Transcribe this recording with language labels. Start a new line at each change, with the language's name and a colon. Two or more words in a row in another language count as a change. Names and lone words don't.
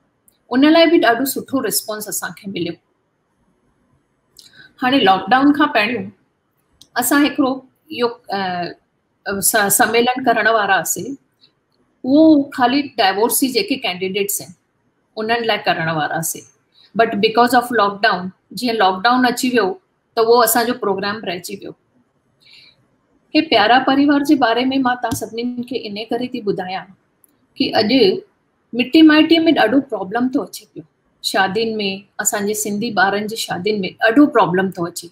Sindhi: उन लाइ बि ॾाढो सुठो रिस्पॉन्स असांखे मिलियो। हाणे लॉकडाउन खां पहिरियों असां हिकिड़ो इहो सम्मेलन करण वारा हुआसीं। उहो ख़ाली डाइवोर्सी जेके कैंडिडेट्स आहिनि उन्हनि लाइ करण वारा हुआसीं,
English: but because of lockdown,
Sindhi: जीअं लॉकडाउन अची वियो त उहो असांजो प्रोग्राम रहिजी वियो। हे प्यारा परिवार जे बारे में मां तव्हां सभिनीनि खे इन करे थी ॿुधायां कि अॼु मिटी माइटीअ में ॾाढो प्रॉब्लम थो अचे पियो। शादियुनि में, असांजे सिंधी ॿारनि जी शादियुनि में ॾाढो प्रॉब्लम थो अचे।